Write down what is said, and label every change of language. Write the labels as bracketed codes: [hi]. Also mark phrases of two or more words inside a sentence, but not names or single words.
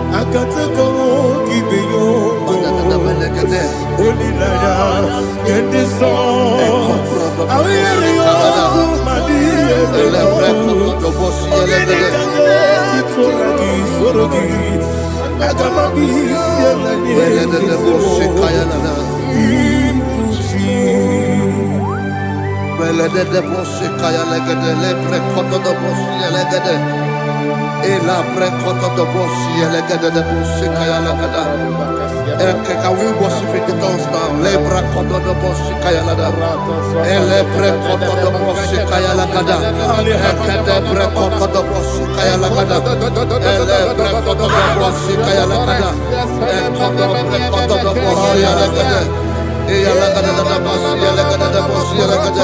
[en] Akataka kibeyo. Olilaya kende so. Awiri oku madiye belo. Ogini kange titolagi sorogi. Agamabi sielani Belede de bosse kaya legede le prekoto de bosse legede. Ela prekoto de bosse legede de bosse kaya legede. Can we worship in the tongues now? Le prekoto de bosse kaya legede. Ele prekoto de bosse kaya legede. Ekede prekoto de bosse kaya legede. Ele prekoto de bosse kaya legede. Ekodo prekoto de bosse legede. Ela gada da boss, ela gada da boss, ela gada.